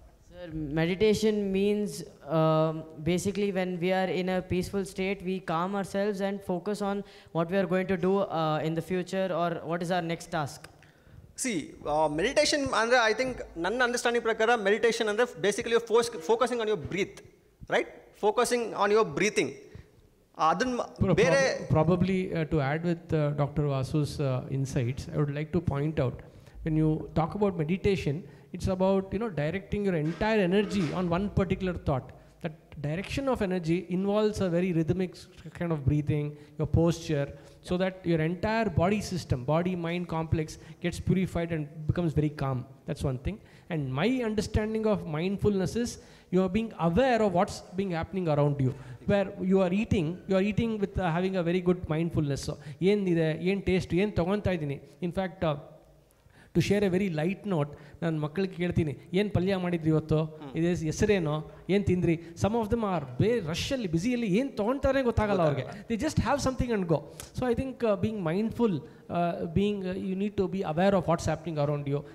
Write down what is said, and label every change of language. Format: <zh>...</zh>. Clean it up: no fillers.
<en>Sir, meditation means basically when we are in a peaceful state, we calm ourselves and focus on what we are going to do in the future or what is our next task. See, meditation ಅಂದರೆ I think</en> <kn>ನನ್ನ understanding ಪ್ರಕಾರ</kn> <en>Meditation ಅಂದರೆ basically focusing on your breath, right? Focusing on your breathing.</en> <kn>ಅದನ್ನು ಬೇರೆ</kn> <en>probably to add with Dr. Vasu's insights, I would like to point out, when you talk about meditation, it's about directing your entire energy on one particular thought. That direction of energy involves a very rhythmic kind of breathing, your posture, so that your entire body system, body-mind complex gets purified and becomes very calm. That's one thing. And my understanding of mindfulness is you are being aware of what's being happening around you. Where you are eating with having a very good mindfulness.</en> <kn>So, ಏನು taste ಏನು ತೊಗೊತಾ ಇದ್ದೀನಿ.</kn> <en>in fact to share a very light note,</en> <kn>ನಾನು ಮಕ್ಕಳಿಗೆ ಕೇಳ್ತೀನಿ, ಏನು ಪಲ್ಯ ಮಾಡಿದ್ರಿ ಇವತ್ತು, ಇದೇ ಹೆಸರೇನೋ, ಏನು ತಿಂದ್ರಿ.</kn> <en>some of them are</en> <kn>ರಶಲ್ಲಿ ಬ್ಯುಸಿಯಲ್ಲಿ ಏನು ತೊಗೊಳ್ತಾರೆ ಗೊತ್ತಾಗಲ್ಲ ಅವ್ರಿಗೆ.</kn> <en>They just have something and go. So I think being mindful, you need to be aware of what's happening around you.</en>